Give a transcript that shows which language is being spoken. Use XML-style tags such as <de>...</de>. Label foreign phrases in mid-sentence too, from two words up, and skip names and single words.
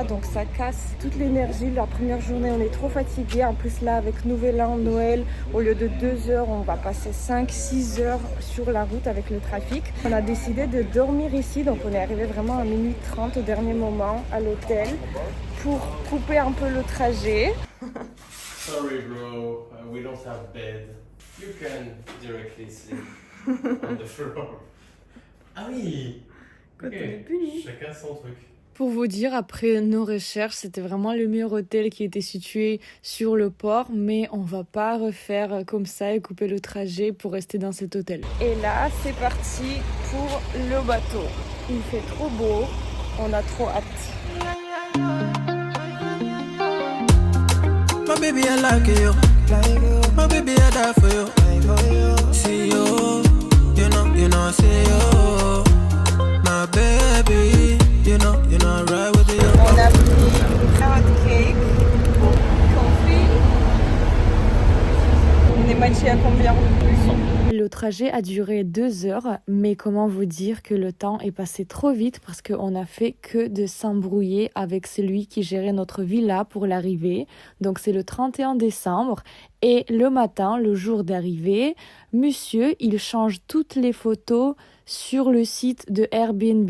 <fr>Donc, ça casse toute l'énergie. La première journée, on est trop fatigué. En plus, là, avec Nouvel An, Noël, au lieu de 2 heures, on va passer 5-6 heures sur la route avec le trafic. On a décidé de dormir ici. Donc, on est arrivé vraiment à minuit 30 au dernier moment à l'hôtel pour couper un peu le trajet.</fr> <en>Sorry, bro. We don't have bed. You can directly sleep on the floor.</en> <fr>Ah oui. Quand Ok. on est puni. Chacun son truc. Pour vous dire, après nos recherches, c'était vraiment le meilleur hôtel qui était situé sur le port, mais on va pas refaire comme ça et couper le trajet pour rester dans cet hôtel. Et là, c'est parti pour le bateau. Il fait trop beau, on a trop hâte.</fr> <en>My baby, I like you. My baby, I die for you. See you, you know, see you. My baby, you know, right with you.</en> <fr>On a pris</fr> <en>carrot cake, coffee.</en> <fr>On est matché à combien? Le trajet a duré 2 heures, mais comment vous dire que le temps est passé trop vite parce qu'on a fait que de s'embrouiller avec celui qui gérait notre villa pour l'arrivée. Donc c'est le 31 décembre et le matin, le jour d'arrivée, monsieur, il change toutes les photos sur le site de Airbnb.</fr>